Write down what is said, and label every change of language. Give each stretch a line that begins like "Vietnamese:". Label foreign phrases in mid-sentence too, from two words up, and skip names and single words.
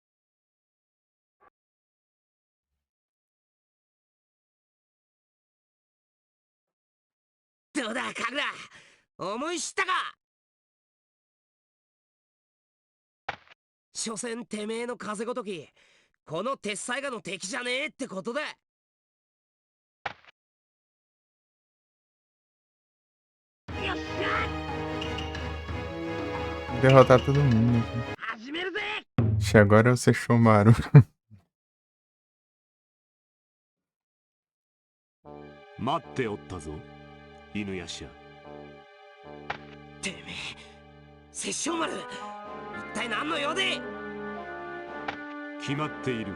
Japanese: どうだ神楽思い知ったか。所詮てめえの風ごときこの鉄災画の敵じゃねえってことだ。よっしゃ
Portuguese: Derrotar todo mundo aqui.
Japanese: 始めるぜ。
Portuguese: Ixi, agora é o Sesshomaru.
Japanese: 待っておったぞ犬夜叉。てめえ殺生丸一体何の用で。決まっている。